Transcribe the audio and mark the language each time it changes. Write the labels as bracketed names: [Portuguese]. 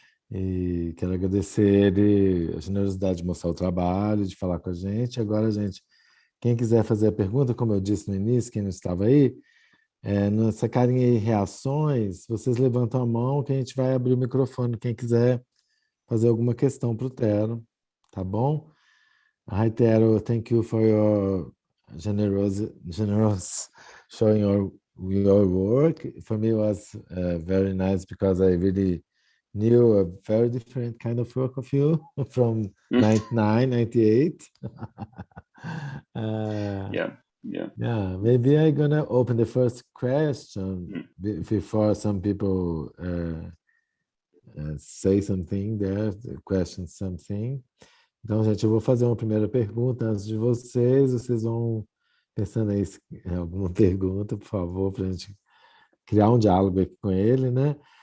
[Portuguese] E quero agradecer ele a generosidade de mostrar o trabalho, de falar com a gente. Agora, quem quiser fazer a pergunta, como eu disse no início, quem não estava aí, no sacarem aí reações, vocês levantam a mão que a gente vai abrir o microfone, quem quiser fazer alguma questão para o Tero, tá bom? [English] Hi, Tero, thank you for your generous showing your work. For me, it was very nice because I really knew a very different kind of work of you from 99, 98. Yeah, maybe I'm gonna open the first question before some people say something there, question something. [Portuguese] Então, gente, eu vou fazer uma primeira pergunta antes de vocês vão pensando aí em alguma pergunta, por favor, para a gente criar um diálogo aqui com ele, né?